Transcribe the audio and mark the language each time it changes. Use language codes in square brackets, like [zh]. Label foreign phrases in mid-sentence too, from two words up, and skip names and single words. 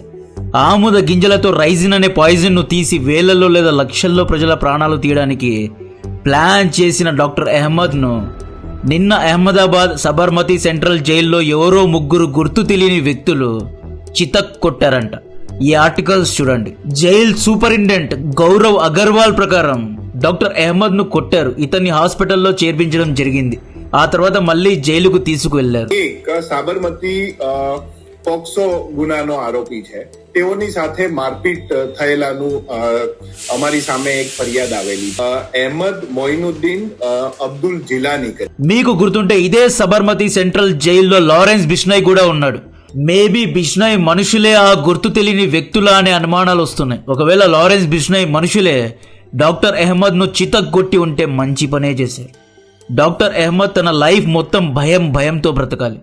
[te] ఆముద గింజలతో రైజిన్ అనే పాయిజన్ను తీసి వేలల్లో లేదా లక్షల్లో ప్రజల ప్రాణాలు తీయడానికి ప్లాన్ చేసిన డాక్టర్ అహ్మద్ను నిన్న అహ్మదాబాద్ సబర్మతి సెంట్రల్ జైల్లో ఎవరో ముగ్గురు గుర్తు తెలియని వ్యక్తులు చితక్ కొట్టారంట. ఈ ఆర్టికల్స్ చూడండి. జైల్ సూపరింటెండెంట్ గౌరవ్ అగర్వాల్ ప్రకారం డాక్టర్ అహ్మద్ ను కొట్టారు. ఇతన్ని హాస్పిటల్లో చేర్పించడం జరిగింది. ఆ తర్వాత మళ్ళీ జైలుకు తీసుకువెళ్లారు. [gu] સાબરમતી પોક્સો ગુનાનો આરોપી છે. તેઓની સાથે મારપીટ થયેલાનું અમારી સામે એક ફરિયાદ આવેલી. અહેમદ મોઇનુદ્દીન અબ્દુલ જીલાની. [te] మీకు గుర్తుంటే ఇదే సబర్మతి సెంట్రల్ జైల్లో లారెన్స్ బిష్నాయ్ కూడా ఉన్నాడు. మేబీ బిష్నాయ్ మనుషులే, ఆ గుర్తు తెలియని వ్యక్తుల అనే అనుమానాలు వస్తున్నాయి. ఒకవేళ లారెన్స్ బిష్నాయ్ మనుషులే డాక్టర్ అహ్మద్ ను చితగ్గొట్టి ఉంటే మంచి పనే చేశారు. డాక్టర్ అహ్మద్ తన లైఫ్ మొత్తం భయంతో బ్రతకాలి.